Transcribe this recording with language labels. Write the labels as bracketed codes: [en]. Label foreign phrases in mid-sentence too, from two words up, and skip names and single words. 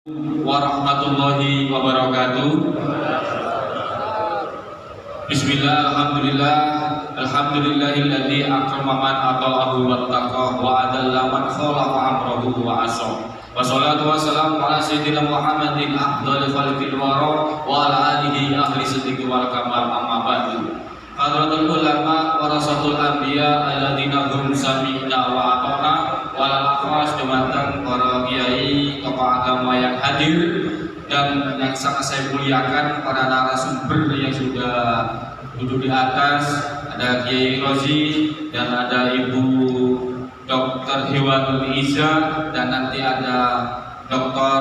[ar] ورحمة الله وبركاته. بسم الله، الحمد لله، الحمد لله الذي أكرم من أطاعه واتقاه وأذل من خالف أمره وعصا. والصلاة والسلام على سيدنا محمد أفضل الخلق الورى وعلى آله أهل الصدق والكمال، أما بعد. حضرة العلماء ورثة الأنبياء الذين هم سمعنا وأطعنا والأخواص [id] dumateng para kiai tokoh agama yang hadir dan yang sangat saya muliakan para narasumber yang sudah duduk di atas. Ada Kiai Rozi dan ada Ibu Dr. Hewan Iza dan nanti ada Dr.